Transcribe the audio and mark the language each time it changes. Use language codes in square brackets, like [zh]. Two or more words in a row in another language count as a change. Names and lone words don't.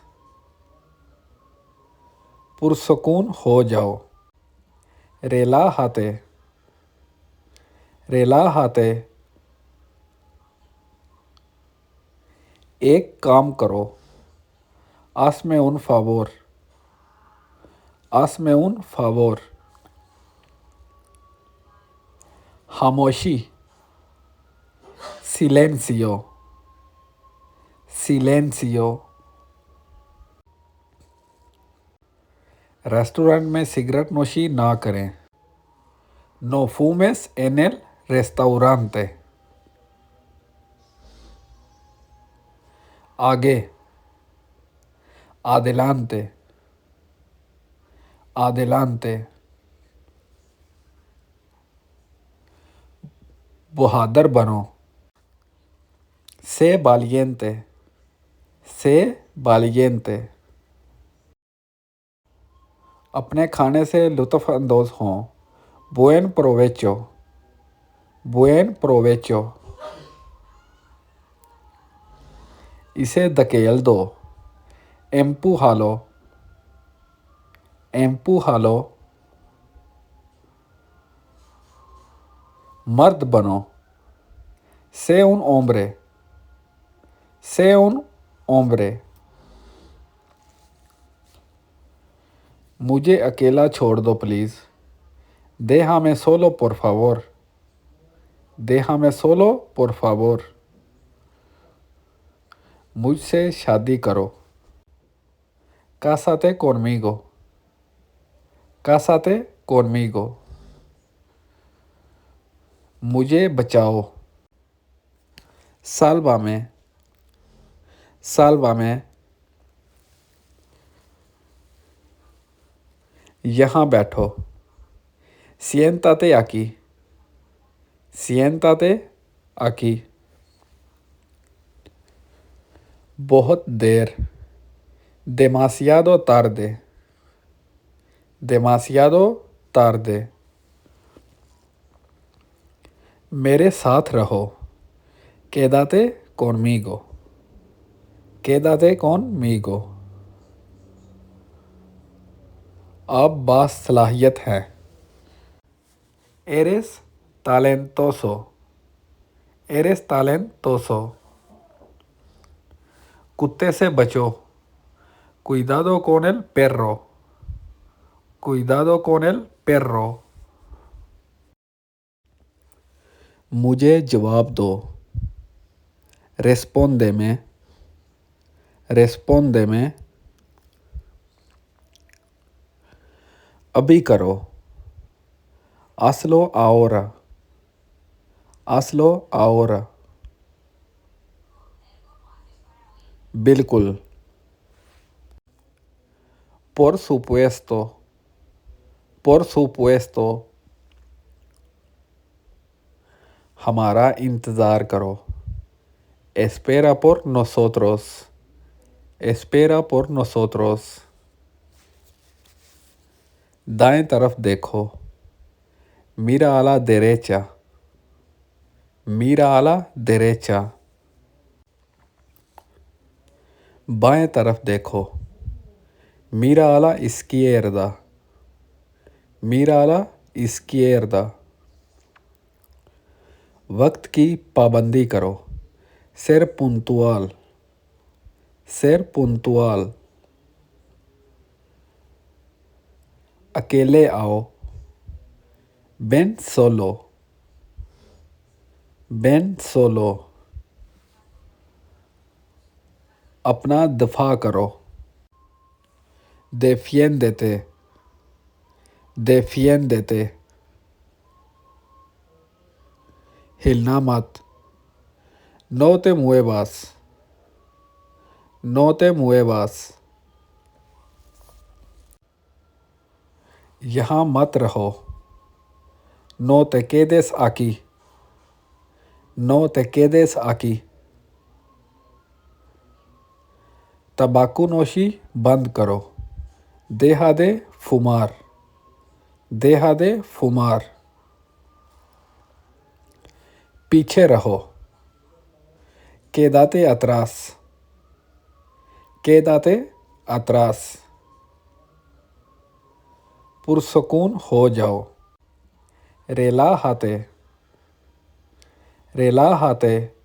[ur] پرسکون ہو جاؤ. [es] Relájate. Relájate. [ur] ایک کام کرو. [es] Hazme un favor. Hazme un favor. [ur] खामोशी. [es] Silencio. Silencio. [ur] ریسٹورنٹ میں سگریٹ نوشی نہ کریں. [es] No fumes en el restaurante. [ur] आगे. [es] Adelante. Adelante. [ur] بہادر بنو. [es] Sé valiente. Sé valiente. [ur] اپنے کھانے سے لطف اندوز ہوں. [es] Buen provecho. Buen provecho. [ur] اسے دھکیل دو. [es] Empújalo. Empújalo. [ur] مرد بنو. [es] Sé un hombre. Sé un hombre. [ur] مجھے اکیلا چھوڑ دو پلیز. [es] Déjame solo por favor. Déjame solo por favor. [ur] مجھ سے شادی کرو. [es] Cásate conmigo. Cásate conmigo. [ur] مجھے بچاؤ. [es] Sálvame. Sálvame. [ur] یہاں بیٹھو. [es] Siéntate aquí. Siéntate aquí. [ur] بہت دیر. [es] Demasiado tarde. Demasiado tarde. [ur] میرے ساتھ رہو. [es] Quédate conmigo. Quédate conmigo. [ur] آپ باصلاحیت ہیں. [es] Eres talentoso. Eres talentoso. [ur] کتے سے بچو. [es] Cuidado con el perro. Cuidado con el perro. [ur] مجھے جواب دو. [es] Respóndeme. Respóndeme. [ur] ابھی کرو. [es] Hazlo ahora. Hazlo ahora. [ur] बिल्कुल. [es] Por supuesto. Por supuesto. [ur] ہمارا انتظار کرو. [es] Espera por nosotros. Espera por nosotros. [ur] دائیں طرف دیکھو. [es] Mira a la derecha. Mira a la derecha. [ur] بائیں طرف دیکھو. [es] Mira a la izquierda. Mira a la izquierda. [ur] وقت کی پابندی کرو. [es] Ser puntual. Ser puntual. [ur] اکیلے آؤ. [es] Ven solo. Ven solo. [ur] اپنا دفاع کرو. [es] Defiéndete. Defiéndete. [ur] ہلنا مت. [es] No te muevas. No te muevas. [ur] یہاں مت رہو. [es] No te quedes aquí. No te quedes aquí. [ur] تمباکو نوشی بند کرو. [es] Deja de fumar. Deja de fumar. [ur] پیچھے رہو. [es] Quédate atrás. Quédate atrás. [ur] پرسکون ہو جاؤ. [es] Relájate. Relájate.